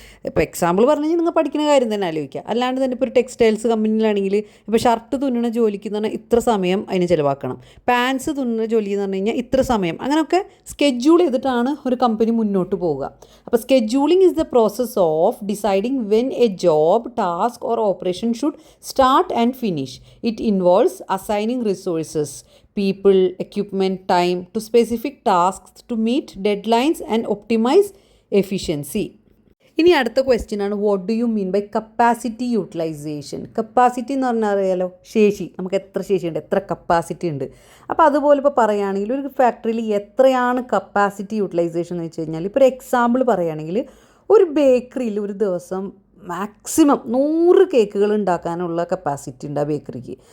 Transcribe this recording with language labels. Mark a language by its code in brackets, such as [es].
[ml] ഇപ്പോൾ എക്സാമ്പിൾ പറഞ്ഞു കഴിഞ്ഞാൽ നിങ്ങൾ പഠിക്കുന്ന കാര്യം തന്നെ ആലോചിക്കുക. അല്ലാണ്ട് തന്നെ ഇപ്പോൾ ഒരു ടെക്സ്റ്റൈൽസ് കമ്പനിയിലാണെങ്കിൽ ഇപ്പോൾ ഷർട്ട് തുന്നുന്ന ജോലിക്ക് എന്ന് പറഞ്ഞാൽ ഇത്ര സമയം അതിന് ചിലവാക്കണം, പാൻസ് തുന്നുന്ന ജോലി എന്ന് പറഞ്ഞു കഴിഞ്ഞാൽ ഇത്ര സമയം, അങ്ങനെയൊക്കെ സ്കെഡ്യൂൾ ചെയ്തിട്ടാണ് ഒരു കമ്പനി മുന്നോട്ട് പോവുക. അപ്പോൾ [en] Scheduling is the process of deciding when a job, task or operation should start and finish. It involves assigning resources, people, equipment, time to specific tasks to meet deadlines and optimize efficiency. [ml] ഇനി അടുത്ത question ആണ് [en] What do you mean by capacity utilisation. [ml] Capacity എന്ന് പറഞ്ഞാൽ അറിയാലോ, ശേഷി, നമുക്ക് എത്ര ശേഷിയുണ്ട്, എത്ര കപ്പാസിറ്റി ഉണ്ട്. അപ്പോൾ അതുപോലെ ഇപ്പോൾ പറയുകയാണെങ്കിൽ ഒരു ഫാക്ടറിയിൽ എത്രയാണ് കപ്പാസിറ്റി യൂട്ടിലൈസേഷൻ എന്ന് വെച്ച് കഴിഞ്ഞാൽ, ഇപ്പോൾ ഒരു എക്സാമ്പിൾ പറയുകയാണെങ്കിൽ ഒരു ബേക്കറിയിൽ ഒരു ദിവസം മാക്സിമം 100 കേക്കുകൾ ഉണ്ടാക്കാനുള്ള കപ്പാസിറ്റി ഉണ്ട് ആ ബേക്കറിക്ക്.